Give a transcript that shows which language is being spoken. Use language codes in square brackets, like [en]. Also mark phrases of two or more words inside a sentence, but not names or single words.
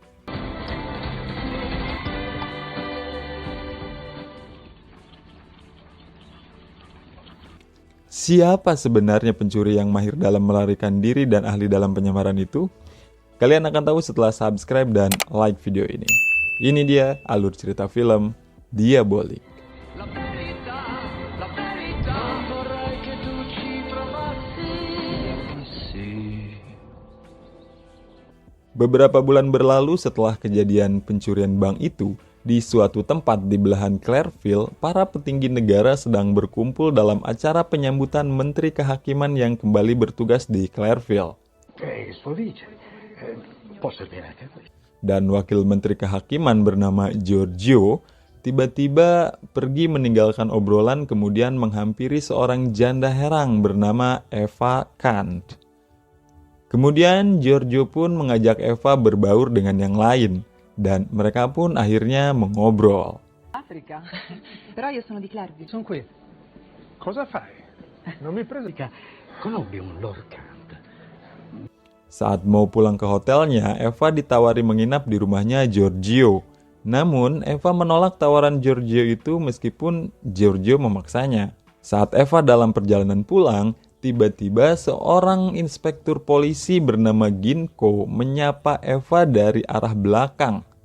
[id] Siapa sebenarnya pencuri yang mahir dalam melarikan diri dan ahli dalam penyamaran itu? Kalian akan tahu setelah subscribe dan like video ini. Ini dia alur cerita film Diabolik. [it] Non vorrei che tu ci provassi. [id] Beberapa bulan berlalu setelah kejadian pencurian bank itu, di suatu tempat di belahan Clareville, para petinggi negara sedang berkumpul dalam acara penyambutan Menteri Kehakiman yang kembali bertugas di Clareville. [it] Suo vice, può servire anche a questo. [id] Dan Wakil Menteri Kehakiman bernama Giorgio tiba-tiba pergi meninggalkan obrolan kemudian menghampiri seorang janda herang bernama Eva Kant. Kemudian Giorgio pun mengajak Eva berbaur dengan yang lain dan mereka pun akhirnya mengobrol. [it] Africa. Però io sono di Clareville. Sono qui. Cosa fai? Non mi preso conobbi un Lord Kant. [id] Saat mau pulang ke hotelnya, Eva ditawari menginap di rumahnya Giorgio. Namun, Eva menolak tawaran Giorgio itu meskipun Giorgio memaksanya. Saat Eva dalam perjalanan pulang, tiba-tiba seorang inspektur polisi bernama Ginko menyapa Eva dari arah belakang.